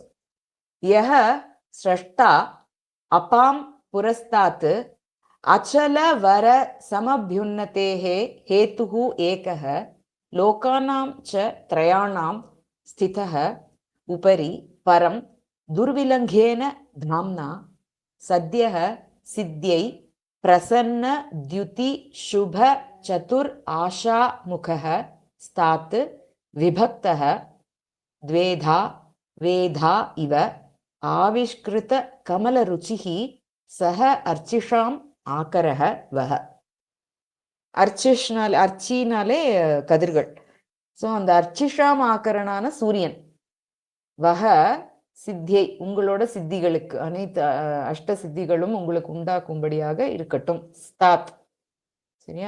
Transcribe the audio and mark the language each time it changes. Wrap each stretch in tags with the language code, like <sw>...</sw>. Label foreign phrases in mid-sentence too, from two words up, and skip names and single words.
<sa>यः स्रष्टा अपाम् पुरस्तात् अचल वर समभ्युन्नदेहे हेतुः एकः लोकानाम् च त्रयाणाम् स्थितः उपरि परम् दुर्विलङ्घेन धाम्ना सत्यः सिद्ध्यै प्रसन्न द्युति शुभ चतुर आशा मुखः स्तात् विभक्तः द्वेधा वेधा इव आविष्कृत कमलरुचिः सह अर्चिषाम् आकरः वह.</sa> <ta>அர்ச்சினாலே கதிர்கள். ஸோ அந்த அர்ச்சிஷாம் ஆக்கரனான சூரியன். வக சித்தியை, உங்களோட சித்திகளுக்கு, அனைத்து அஷ்ட சித்திகளும் உங்களுக்கு உண்டாக்கும்படியாக இருக்கட்டும். ஸ்தாத், சரியா?</ta>